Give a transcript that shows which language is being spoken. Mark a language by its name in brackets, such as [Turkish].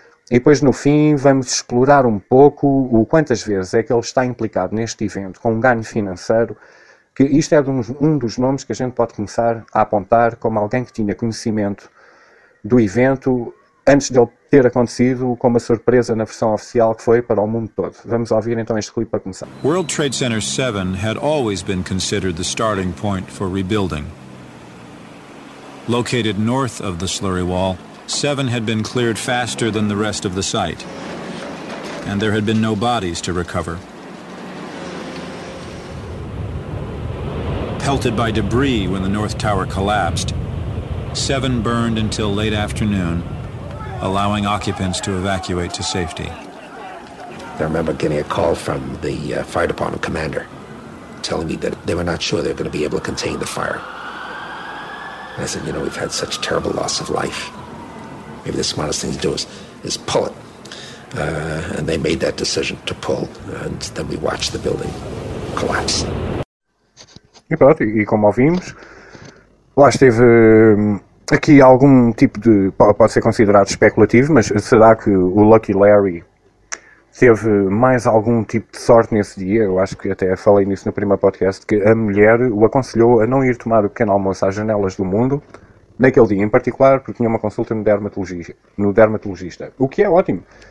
[Portuguese] E depois, no fim, vamos explorar um pouco o quantas vezes é que ele está implicado neste evento com um ganho financeiro, que isto é um dos nomes que a gente pode começar a apontar como alguém que tinha conhecimento do evento antes de ele ter acontecido, com uma surpresa na versão oficial que foi para o mundo todo. Vamos ouvir então este clipe para começar. [English] World Trade Center 7 had always been considered the starting point for rebuilding. Located north of the slurry wall, 7 had been cleared faster than the rest of the site. And there had been no bodies to recover. Pelted by debris when the North Tower collapsed, 7 burned until late afternoon, allowing occupants to evacuate to safety. I remember getting a call from the fire department commander telling me that they were not sure they were going to be able to contain the fire. And I said, you know, we've had such terrible loss of life. Maybe the smartest thing to do is pull it. And they made that decision to pull, and then we watched the building collapse. [Portuguese] E pronto, e como ouvimos, lá esteve aqui algum tipo de, pode ser considerado especulativo, mas será que o Lucky Larry teve mais algum tipo de sorte nesse dia? Eu acho que até falei nisso no primeiro podcast, que a mulher o aconselhou a não ir tomar o pequeno almoço às janelas do mundo, naquele dia em particular, porque tinha uma consulta no dermatologista, o que é ótimo.